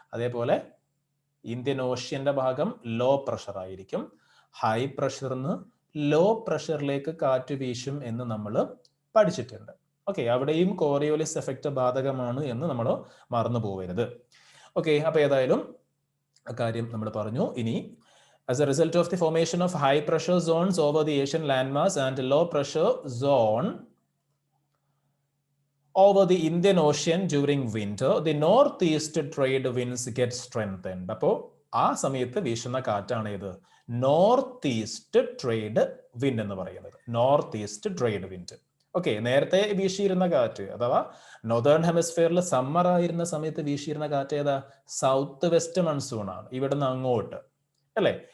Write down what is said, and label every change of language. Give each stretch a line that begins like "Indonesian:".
Malayalam: അതേപോലെ ഇന്ത്യൻ ഓഷ്യന്റെ ഭാഗം low pressure ആയിരിക്കും. ഹൈ പ്രഷറിന് ലോ പ്രഷറിലേക്ക് കാറ്റ് വീശും എന്ന് നമ്മൾ പഠിച്ചിട്ടുണ്ട്. ഓക്കെ, അവിടെയും കോറിയോലിസ് എഫക്റ്റ് ബാധകമാണ് എന്ന് നമ്മൾ മറന്നു പോകരുത്. ഓക്കെ, അപ്പൊ ഏതായാലും കാര്യം നമ്മൾ പറഞ്ഞു.
English: ഇനി as a result of the formation of high pressure zones over the Asian landmass and low pressure zone over the Indian Ocean during winter, the northeast trade winds get strengthened.
Malayalam: അപ്പോൾ ആ സമയത്ത് വീശുന്ന കാറ്റാണ് ഇത് നോർത്ത് ഈസ്റ്റ് ട്രേഡ് വിൻഡ് എന്ന് പറയുന്നത്. North east trade wind. Okay, നേരത്തെ വീശിയിരുന്ന കാറ്റ് അഥവാ നോർത്തേൺ ഹെമിസ്ഫിയറിൽ സമ്മർ ആയിരുന്ന സമയത്ത് വീശിയിരുന്ന കാറ്റ് ഏതാ? സൗത്ത് വെസ്റ്റ് മൺസൂൺ ആണ്, ഇവിടുന്ന് അങ്ങോട്ട് അല്ലെ?